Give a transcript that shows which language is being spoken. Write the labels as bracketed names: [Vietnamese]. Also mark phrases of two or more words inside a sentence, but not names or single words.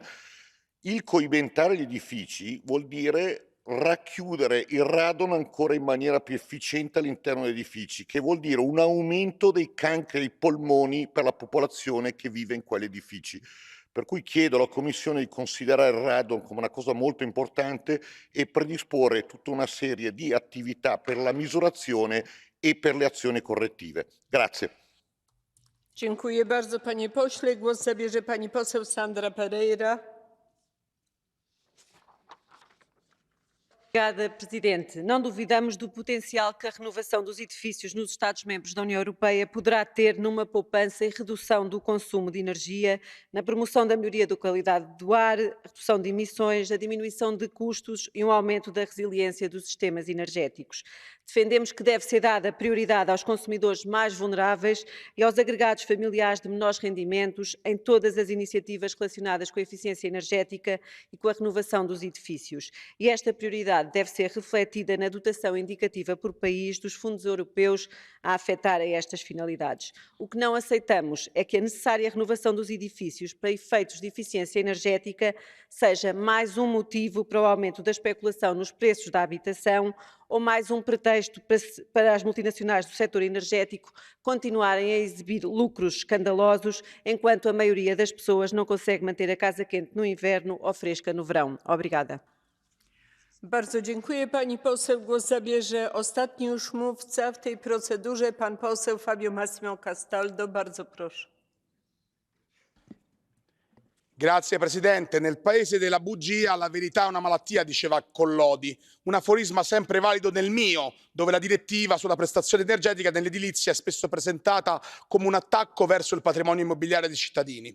[Italian] Il coibentare gli edifici vuol dire racchiudere il radon ancora in maniera più efficiente all'interno degli edifici, che vuol dire un aumento dei cancri ai polmoni per la popolazione che vive in quegli edifici. Per cui chiedo alla Commissione di considerare il radon come una cosa molto importante e predisporre tutta una serie di attività per la misurazione e per le azioni correttive. Grazie. [Polish] Dziękuję bardzo, panie pośle. Głos zabierze pani poseł Sandra Pereira. [Portuguese] Obrigada, Presidente. Não duvidamos do potencial que a renovação dos edifícios nos Estados-membros da União Europeia poderá ter numa poupança e redução do consumo de energia, na promoção da melhoria da qualidade do ar, a redução de emissões, a diminuição de custos e um aumento da resiliência dos sistemas energéticos. Defendemos que deve ser dada prioridade aos consumidores mais vulneráveis e aos agregados familiares de menores rendimentos em todas as iniciativas relacionadas com a eficiência energética e com a renovação dos edifícios. E esta prioridade deve ser refletida na dotação indicativa por país dos fundos europeus a afetar a estas finalidades. O que não aceitamos é que a necessária renovação dos edifícios para efeitos de eficiência energética seja mais um motivo para o aumento da especulação nos preços da habitação ou mais um pretexto para as multinacionais do setor energético continuarem a exibir lucros escandalosos, enquanto a maioria das pessoas não consegue manter a casa quente no inverno ou fresca no verão. Obrigada. [Polish] Bardzo dziękuję pani poseł. Głos zabierze ostatni już mówca w tej procedurze, pan poseł Fabio Massimo Castaldo. Bardzo proszę. [Italian] Grazie Presidente. Nel paese della bugia la verità è una malattia, diceva Collodi, un aforisma sempre valido nel mio, dove la direttiva sulla prestazione energetica nell'edilizia è spesso presentata come un attacco verso il patrimonio immobiliare dei cittadini.